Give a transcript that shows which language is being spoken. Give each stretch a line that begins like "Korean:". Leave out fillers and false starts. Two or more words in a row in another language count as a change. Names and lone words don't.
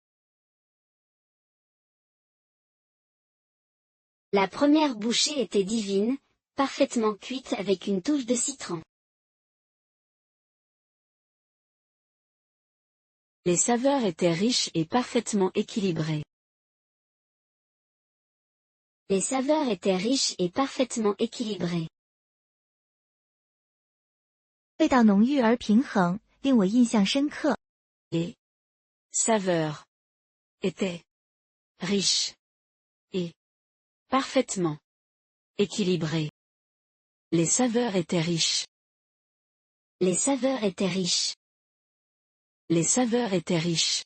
French: La première bouchée était divine, parfaitement cuite avec une touche de citron. Les saveurs étaient riches et parfaitement équilibrées. Les saveurs étaient riches et parfaitement équilibrées.
Chinese: 味道浓郁而平衡，令我印象深刻。
French: Les saveurs étaient riches et parfaitement équilibrées. Les saveurs étaient riches. Les saveurs étaient riches. Les saveurs étaient riches.